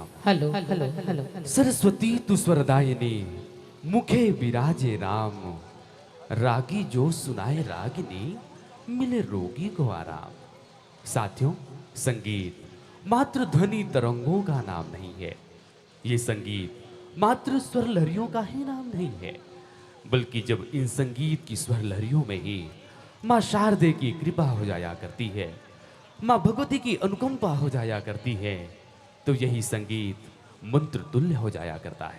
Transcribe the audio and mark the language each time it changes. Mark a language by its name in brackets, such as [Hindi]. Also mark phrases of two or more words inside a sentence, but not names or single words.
[Hindi] हेलो हेलो हेलो सरस्वती तु स्वरदायिनी मुखे विराजे राम। रागी जो सुनाए रागिनी मिले रोगी को आराम। साथियों, संगीत मात्र ध्वनि तरंगों का नाम नहीं है। ये संगीत मात्र स्वर लहरियों का ही नाम नहीं है, बल्कि जब इन संगीत की स्वर लहरियों में ही माँ शारदे की कृपा हो जाया करती है, माँ भगवती की अनुकंपा हो जाया करती है, तो यही संगीत मंत्र तुल्य हो जाया करता है।